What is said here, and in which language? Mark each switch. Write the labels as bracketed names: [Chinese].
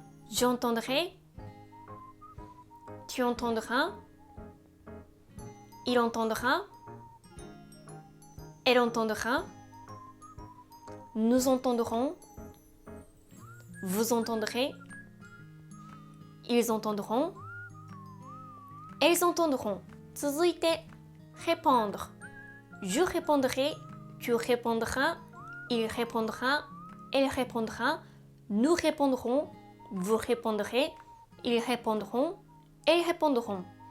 [French] J'entendrai, tu entendras, il entendra, elle entendra, nous entendrons, vous entendrez, ils entendront, elles entendront. [Japanese] 続いて répondre. [French] Je répondrai, tu répondras, il répondra, elle répondra, nous répondrons, vous répondrez, ils répondront, elles répondront.